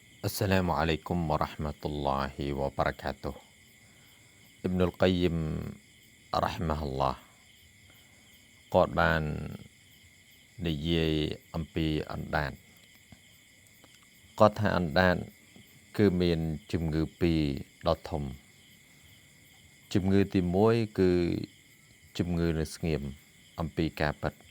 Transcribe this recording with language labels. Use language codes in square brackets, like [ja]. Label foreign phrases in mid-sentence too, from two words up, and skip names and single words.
[ar] السلام عليكم ورحمة الله وبركاته ابن القيم رحمه الله [km] គាត់បាននិយាយអំពីអណ្ដាតគាត់ថាអណ្ដាតគឺមានជំងឺពីរដ៏ធំជំងឺទី1គឺជំងឺនៅស្ងៀមអំពីការពិត